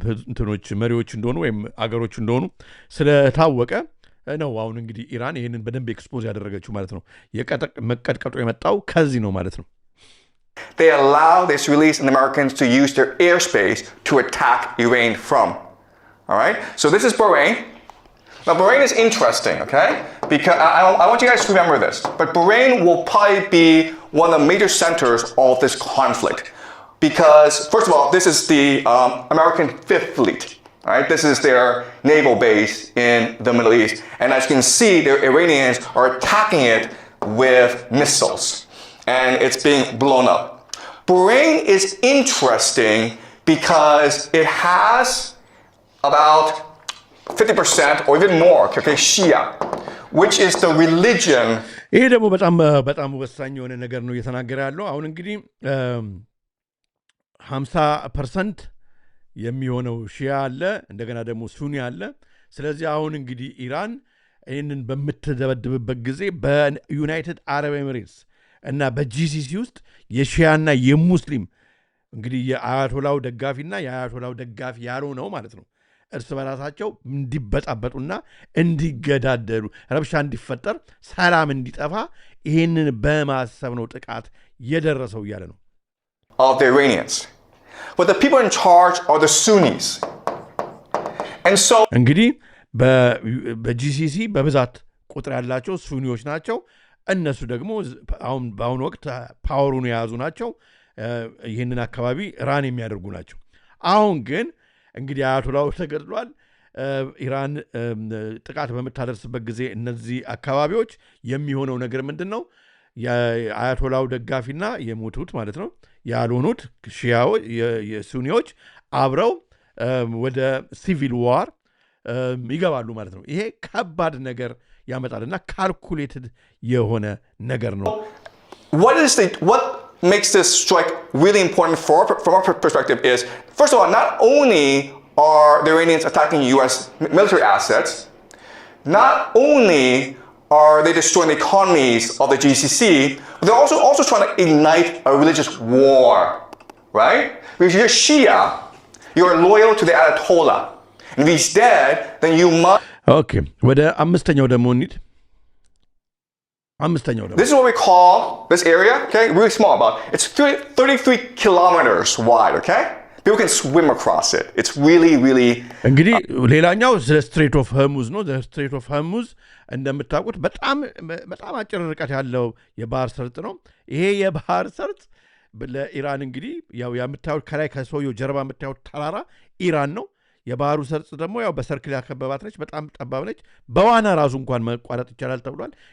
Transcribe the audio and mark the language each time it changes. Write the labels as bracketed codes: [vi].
[am] እንትኖች መሪዎች እንደሆኑ ወይም አገሮች እንደሆኑ ስለታወቀ ነው። አሁን እንግዲህ ኢራን ይህንን በደንብ ኤክስፖዝ ያደረገችው ማለት ነው። መቀጥቀጡ የመጣው ከዚህ ነው ማለት ነው። [en] They allow the Israelis and Americans to use their airspace to attack Iran from. All right? So this is Bahrain. Now Bahrain is interesting, okay? Because I want you guys to remember this. But Bahrain will probably be one of the major centers of this conflict. Because, first of all, this is the American Fifth Fleet. All right, this is their naval base in the Middle East. And as you can see, the Iranians are attacking it with missiles. And it's being blown up. Bahrain is interesting because it has about 50% or even more, okay, Shia, which is the religion. [am] ይሄ ደግሞ በጣም ወሳኝ የሆነ ነገር ነው እየተናገረ ያለው። አሁን እንግዲህ 50% የሚሆነው ሺያ አለ፣ እንደገና ደግሞ ሱኒ አለ። ስለዚህ አሁን እንግዲህ ኢራን ይህንን በምትደበድብበት ጊዜ በዩናይትድ አረብ ኤሚሬትስ እና በጂሲሲ ውስጥ የሺያና የሙስሊም እንግዲህ የአያቶላው ደጋፊና የአያቶላው ደጋፊ ያልሆነው ማለት ነው እርስ በራሳቸው እንዲበጣበጡና እንዲገዳደሉ ረብሻ እንዲፈጠር ሰላም እንዲጠፋ ይህንን በማሰብ ነው ጥቃት የደረሰው እያለ ነው። [en] Of the Iranians. But the people in charge are the Sunnis. And so [am] እንግዲህ በጂሲሲ በብዛት ቁጥር ያላቸው ሱኒዎች ናቸው። እነሱ ደግሞ በአሁኑ ወቅት ፓወሩን የያዙ ናቸው። ይህንን አካባቢ ራን የሚያደርጉ ናቸው። አሁን ግን እንግዲህ አያቶላው ተገድሏል። ኢራን ጥቃት በምታደርስበት ጊዜ እነዚህ አካባቢዎች የሚሆነው ነገር ምንድን ነው? የአያቶላው ደጋፊና የሞቱት ማለት ነው ያልሆኑት ሺያዎች የሱኒዎች አብረው ወደ ሲቪል ዋር ይገባሉ ማለት ነው። ይሄ ከባድ ነገር ያመጣልና ካልኩሌትድ የሆነ ነገር ነው። [en] What makes this strike really important from our perspective is, first of all, not only are the Iranians attacking U.S. military assets, not only are they destroying the economies of the GCC, but they're also trying to ignite a religious war, right? Because you're Shia, you're loyal to the Ayatollah. And if he's dead, then you must... [am] Okay, ወደ አምስተኛው ደግሞ እንሂድ። [en] This is what we call this area, okay? Really small, it's 33 kilometers wide, okay? People can swim across it. It's really, really... [am] እንግዲህ ሌላኛው ስትሬት ኦፍ ሆርሙዝ ነው። ስትሬት ኦፍ ሆርሙዝ እንደምታውቁት በጣም አጭር ርቀት ያለው የባህር ሰርጥ ነው። ይሄ የባህር ሰርጥ ለኢራን እንግዲህ ያው የምታዩት ከላይ ከሰውየው ጀርባ የምታዩት ተራራ ኢራን ነው። የባህሩ ሰርጥ ደግሞ ያው በሰርክል ያከበባት ነች። በጣም ጠባብ ነች። በዋና ራሱ እንኳን መቋረጥ ይቻላል ተብሏል።